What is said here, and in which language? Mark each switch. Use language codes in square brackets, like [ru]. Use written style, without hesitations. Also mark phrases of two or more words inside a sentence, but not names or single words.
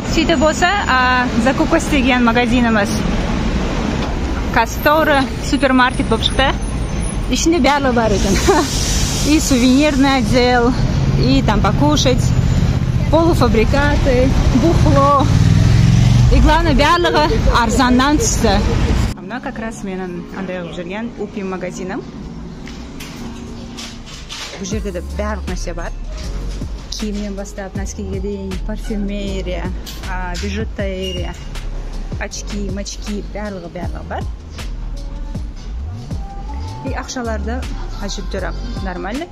[kk] Сөйтіп болса, закупка істеген магазиніміз Кастора супермаркет болып шықты. Ішінде барлығы бар екен. [ru] И сувенирный отдел, и там покушать, полуфабрикаты, бухло. И главное, [kk] барлығы арзаннан түсті. Мына [ru] как раз [kk] менің андай жүрген упим магазиным. Бұл жерде де барлық нәрсе бар. Киімнен бастап, носкиге дейін, парфюмерия, бижутерия, очки, мачки, барлығы бар. И ақшаларды әжептәуір нормальный.